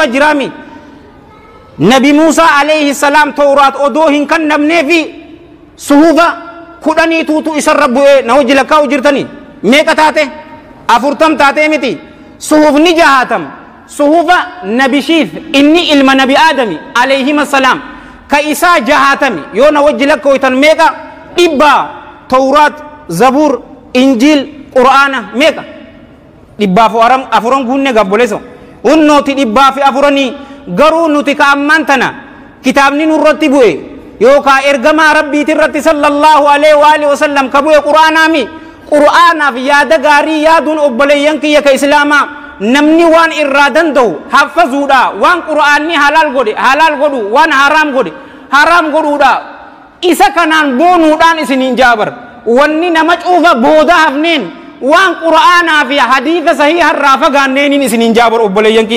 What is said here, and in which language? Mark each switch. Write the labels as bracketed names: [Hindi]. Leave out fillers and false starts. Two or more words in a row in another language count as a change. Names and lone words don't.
[Oromo] jiraami nabi muusaa [Arabic] عليه السلام [Oromo] tawraat odoo hin kannamnee fi suhufa kudhanii tuutu isarra bu'ee na hojii lakkaa'u jirtanii meeqa taate 40 taate miti suhufni 60 suhufa nabi shiif inni ilma nabi aadami [Arabic] عليه السلام [Oromo] ka isaa 60 yoo na hojii lakkaa'u meeqa 100 tawraat zabur injil qur'aana meeqa 400 guunne gabboleso unnooti 400 garuu nuti ka ammaan tana kitaabni nurratti bu'e yookaan ergamaa rabbiiti irratti [Arabic] صلى الله عليه وآله وسلم [Oromo] ka bu'e qur'aanaami qur'aanaaf yaada gaarii yaaduun obboleeyyan kiyya ka islaamaa namni waan irraa danda'u haffazuudha waan qur'aanni halaal godhu waan haraam godhuudha isa kanaan boonuudhaan isiniin jaabar wanni nama cuufa booda hafneen waan qur'aanaa fi hadiisa sahiha irraa fagaanneeniin isiniin jaabar obboleeyyan kiyya